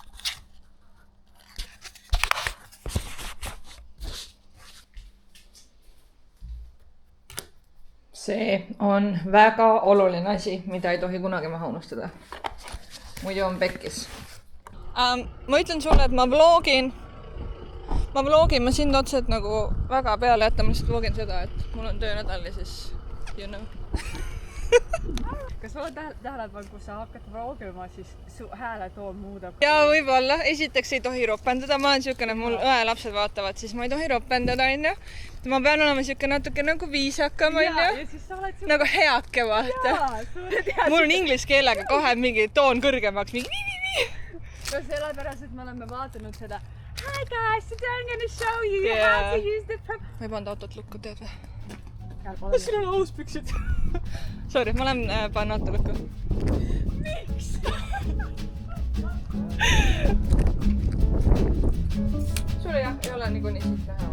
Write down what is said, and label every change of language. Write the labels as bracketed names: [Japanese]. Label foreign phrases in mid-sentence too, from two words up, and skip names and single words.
[Estonian] See on väga oluline asi, mida ei tohi kunagi maha unustada. Muidu on pekkis. Ma ütlen sulle, et ma vlogin ma vlogin, ma sind otseselt nagu väga peale jätta, ma lihtsalt vlogin seda, et mul on töönädal ja siis [English] you know. [Estonian] Kas oled tähele pannud, kui sa hakkad vlogima, siis su hääletoon muudab? Jaa, võib-olla. Esiteks ei tohi ropendada. Ma olen siukene, mul õelapsed vaatavad, siis ma ei tohi ropendada, onju. Ma pean olema siuke natuke nagu viisakam, onju. Nagu heake, vaata. Mul on inglise keelega kohe mingi toon kõrgemaks, mingi nii. No sellepärast, et me oleme vaatanud seda [English] Hi guys, today I'm gonna show you how to use the [Estonian] ma ei pannud autot lukku, tead või? Ma sul on aus püksid. Sorry, ma olen pannud auto lukku. Miks? Sulle jah, ei ole niikuinii siit näha.